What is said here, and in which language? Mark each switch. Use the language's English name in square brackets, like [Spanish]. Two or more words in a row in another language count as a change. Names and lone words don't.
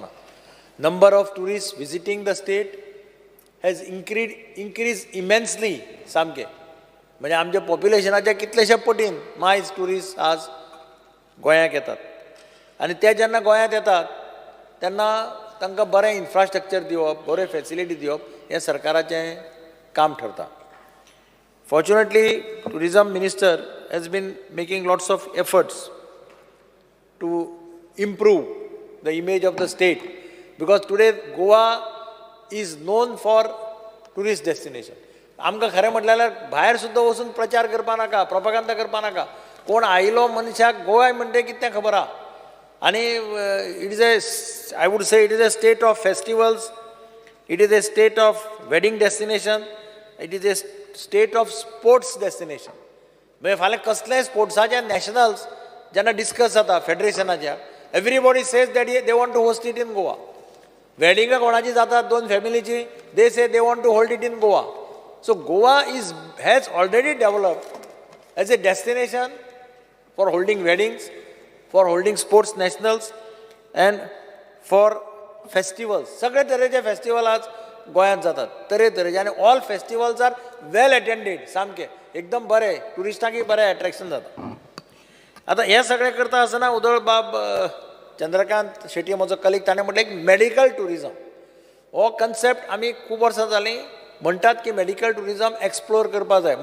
[English] number of tourist visiting the state has increase immensely [Konkani] सामकें म्हणजे आमच्या पॉप्युलेशनाच्या कितलेशे पटीन मायज टुरिस्ट आज गोंयांत येतात आनी ते जेन्ना गोंयांत येतात तेन्ना तांकां बरें इन्फ्रास्ट्रक्चर दिवप बऱ्यो फॅसिलिटी दिवप हें सरकाराचें काम ठरता. [English] fortunately tourism minister has been making lots of efforts to improve the image of the state because today Goa is known for tourist destination. [Konkani] आमकां खरें म्हटल्यार भायर सुद्दां वचून प्रचार करपा नाका प्रोपागंदा करपा नाका. कोण आयलो मनशाक गोवा म्हणटे कितें तें खबर आहा आनी [English] it is I would say it is a state of festivals, it is a state of wedding destination, it is a state of sports destination. [Konkani] म्हणजे फाल्यां कसलेय स्पोर्ट्साचे नॅशनल्स जेन्ना डिस्कस जाता फेडरेशनाच्या [English] everybody says that they want to host it in Goa. [Konkani] वेडिंगां कोणाची जातात 2 फॅमिलीची [English] they say they want to hold it in Goa. so Goa has already developed as a destination for holding weddings, for holding sports nationals and for festivals. [Konkani] सगळे तरेचे फेस्टिवल आज गोंयांत जातात तरेचे आनी [English] all festivals are well attended [Konkani] सामके एकदम बरे टुरिस्टांकय बरें एट्रॅक्शन जाता. आतां हें सगळें करता आसतना उदळ बाब चंद्रकांत शेट्टी म्हजो कलीग ताणें म्हटलें एक [English] medical tourism [Konkani] हो कन्सेप्ट आमी खूब वर्सां जालीं म्हणटात की [English] medical tourism [Konkani] एक्सप्लोर करपा जाय.